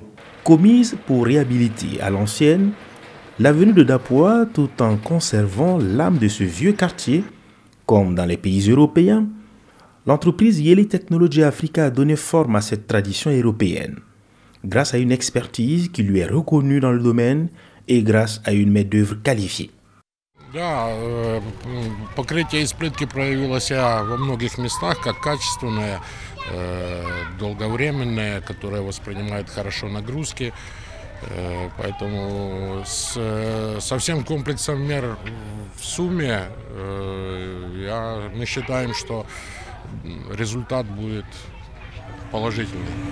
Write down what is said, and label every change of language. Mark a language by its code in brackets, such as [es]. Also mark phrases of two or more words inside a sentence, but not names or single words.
[fr] Commise pour réhabiliter à l'ancienne l'avenue de Dapoya tout en conservant l'âme de ce vieux quartier, comme dans les pays européens, l'entreprise Yeli Technologies Africa a donné forme à cette tradition européenne, grâce à une expertise qui lui est reconnue dans le domaine et grâce à une main-d'œuvre qualifiée. [ru] Да, покрытие из плитки проявило себя во многих местах как качественное, долговременное, которое воспринимает хорошо нагрузки. Поэтому со всем комплексом мер в сумме мы считаем, что результат будет положительный.